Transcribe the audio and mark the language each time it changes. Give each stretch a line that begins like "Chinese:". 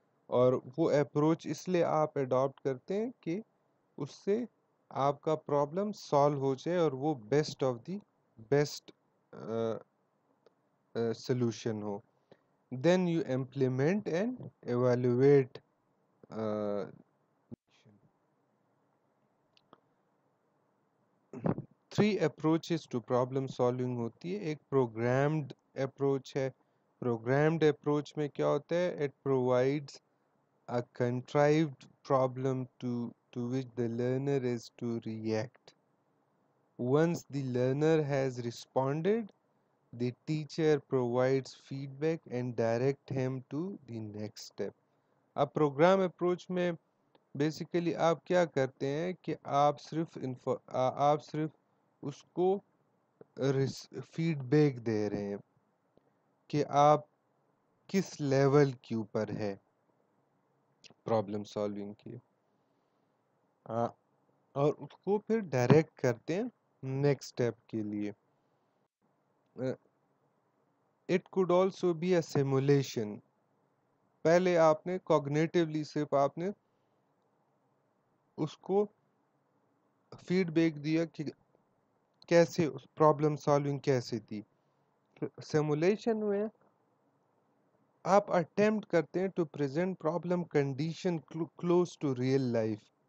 Urdu: اور وہ اپروچ اس لیے آپ اڈاپٹ کرتے ہیں کہ اس سے آپ کا پرابلم سالو ہو جائے اور وہ best of the best solution ہو.
English: Then you implement and evaluate. Three approaches to problem solving
Urdu: ہوتی ہے. ایک پروگرامڈ اپروچ ہے.
English: programmed approach
Urdu: میں کیا ہوتا ہے؟
English: It provides a contrived problem to which the learner is to react. Once the learner has responded, the teacher provides feedback and direct him to the next step.
Urdu: اب programme approach میں basically آپ کیا کرتے ہیں کہ آپ صرف اس کو فیڈ بیک دے رہے ہیں کہ آپ کس لیول کے اوپر ہے پرابلم سالونگ کی، اور اس کو پھر ڈائریکٹ کرتے ہیں نیکسٹ اسٹیپ کے لیے.
English: It could also be a simulation.
Urdu: پہلے آپ نے کوگنیٹیولی صرف آپ نے اس کو فیڈ بیک دیا کہ کیسے پرابلم سالونگ کیسے تھی.
English: simulation
Urdu: میں آپ اٹیمپٹ کرتے ہیں
English: To present problem condition close to real life.